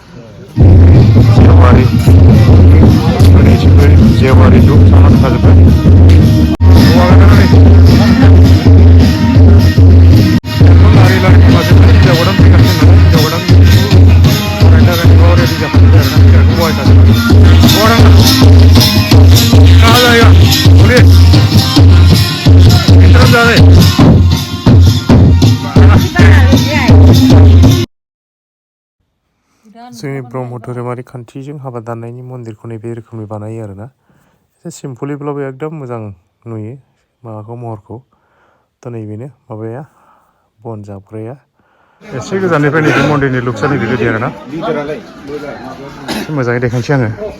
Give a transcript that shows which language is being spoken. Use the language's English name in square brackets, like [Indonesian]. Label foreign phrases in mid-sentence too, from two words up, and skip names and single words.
[Bodo] जेवारि धुप सावना दोनखाजोब्बाय लारि लारि हिन्जाव गोदान फैगासिनो हिन्जाव गोदान फरायनो थाखाय रेडि जाखाजोब्बाय आरोना बिराद बहायखाजोब्बाय [Hindi] कहाँ जाएगा बोलिए इंटरव्यू जा रहे [Bodo] जोंनि ब्रह्म धोरोमारि खान्थिजों हाबा दाननायनि मन्दिरखौ नैबे रोखोमनि बानायो आरोना एसे सिम्पलिब्लाबो एकदम मोजां नुयो माबाखौ महरखौ थ' नैबेनो माबाया बन जाबग्राया एसे गोजाननिफ्राय नैबे मन्दिरनि लुक्सआ नैबेबायदि आरोना एसे मोजाङै देखायनोसै आङो